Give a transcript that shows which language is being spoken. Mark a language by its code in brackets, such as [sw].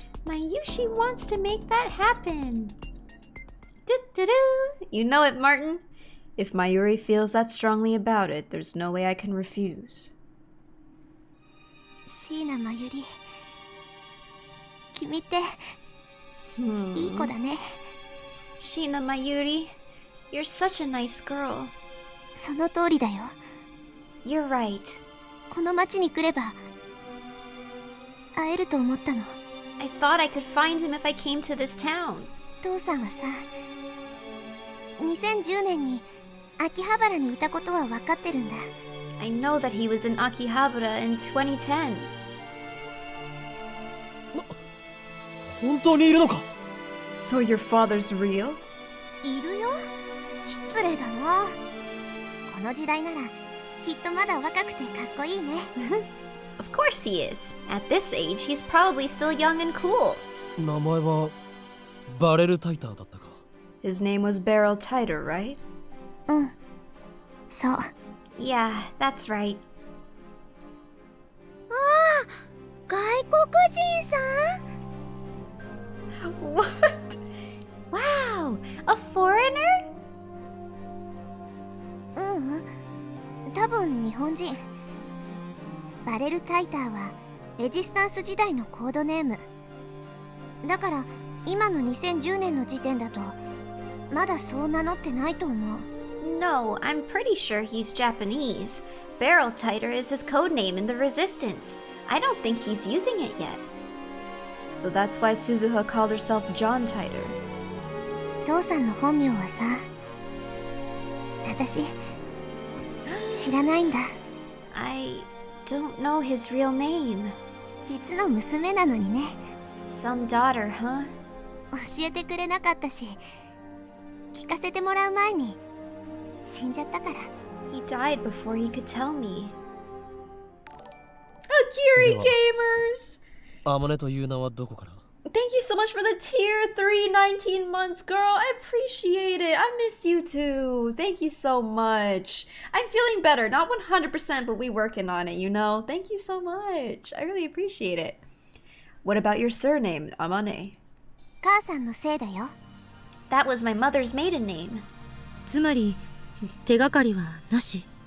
[en] Mayushi wants to make that happen. Do-do-do. You know it, Martin. If Mayuri feels that strongly about it, there's no way I can refuse. [ja] 椎名まゆり、君っていい子だね。 [en] Shina Mayuri, you're such a nice girl. [ja] その通りだよ。 [en] You're right. [ja] この町に来れば会えると思ったの。 [en] I thought I could find him if I came to this town. [ja] 父さんはさ、2010年に秋葉原にいたことは分かってるんだ。 [en] I know that he was in Akihabara in 2010. [ja] 本当にいるのか？ [en] So your father's real? [ja] いるよ。失礼だな。この時代ならきっとまだ若くてかっこいいね。 [en] Of course he is. At this age, he's probably still young and cool. [ja] 名前はバレルタイターだったか。 [en] His name was Beryl Titer, right? [ja] うん、そう。 [en] Yeah, that's right. [ja] ああ、外国人さん。 [en] What? Wow, a foreigner? [ja] ううん、多分日本人。バレルタイターはレジスタンス時代のコードネームだから、今の2010年の時点だとまだそう名乗ってないと思う。 [en] No, I'm pretty sure he's Japanese. Beryl Titer is his code name in the Resistance. I don't think he's using it yet. So that's why Suzuha called herself John Titer. [ja] 父さんの本名はさ、私知らないんだ。 [en] I don't know his real name. [ja] 実の娘なのにね。 [en] Some daughter, huh? [ja] 教えてくれなかったし、聞かせてもらう前に死んじゃったから。 [en] He died before he could tell me. Akiri Yeah. Gamers! [ja] アモネという名はどこから？ [en] Thank you so much for the tier 3 19 months, girl. I appreciate it. I miss you too. Thank you so much. I'm feeling better. Not 100%, but we working on it, you know? Thank you so much. I really appreciate it. What about your surname, Amane? [ja] 母さんのせいだよ。 [en] That was my mother's maiden name. [ja] つまり手がかりはなし。